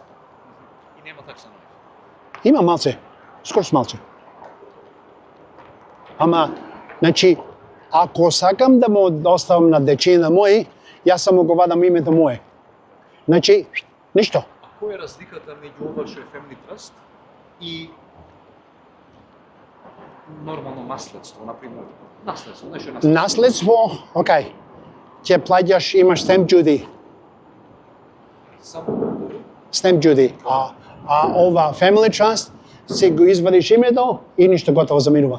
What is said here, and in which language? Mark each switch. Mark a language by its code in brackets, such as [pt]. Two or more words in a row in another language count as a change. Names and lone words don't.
[mk] И нема такса на него. Има малце, скорос малце. Ама, значи, ако сакам да му оставам на дечина мои, јас само го вадам името мое. Значи, ништо. А која е разликата меѓу ова што е [en] family trust [mk] и нормално наследство, например? Наследство, нешто е наследство. Наследство, окей. Ќе плаќаш, имаш [en] stamp duty. [mk] Само [en] Stamp duty. [mk] А ова [en] Family Trust, [mk] си го извадиш името и ништо готово заминува.